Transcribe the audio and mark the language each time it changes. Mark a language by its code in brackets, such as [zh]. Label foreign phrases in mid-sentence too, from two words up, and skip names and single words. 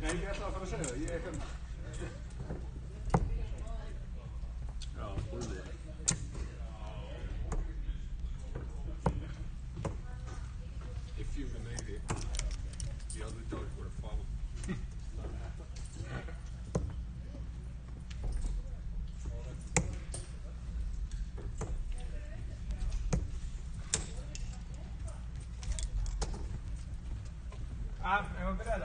[is] Nei, ég ætla að fara að segja það. Ég hérna. Já, búlið. [en] If you made it, the other dog would have followed. [sv] Är vi beredda?